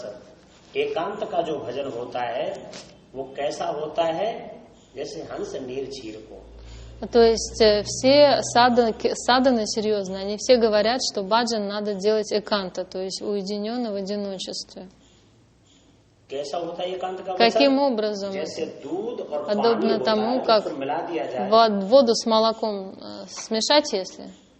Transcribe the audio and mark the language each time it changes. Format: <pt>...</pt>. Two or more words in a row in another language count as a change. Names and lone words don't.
<hi>एकांत का जो भजन होता है वो कैसा होता है? जैसे हंस नीर चीर को.</hi> <ru>То есть все садханы серьезные, они все говорят, что баджан надо делать эканта, то есть уединенно в одиночестве. Каким образом? Подобно тому, как воду с молоком смешать, если?</ru>